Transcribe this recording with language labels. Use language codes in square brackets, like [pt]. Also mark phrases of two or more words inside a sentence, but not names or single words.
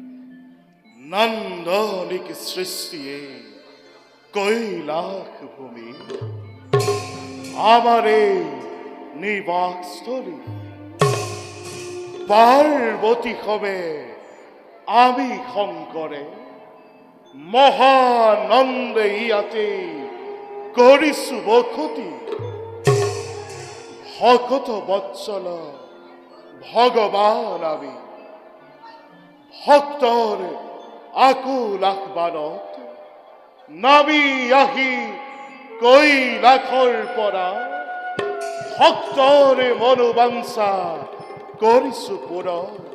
[as] নান্দনিক সৃষ্টিয়ে কৈলাস ভূমি আমারে নিবাসস্থলী পার্বতী হবে আমি শঙ্করে মহানন্দে ইয়াতে কৰিছো বসতি ভকত বৎসল ভগবান আমি ভক্তৰ আকুল আহ্বানত নামি আহি কৈলাসৰ পৰা ভক্তৰে মনোবাঞ্ছা কৰিছো পূৰণ।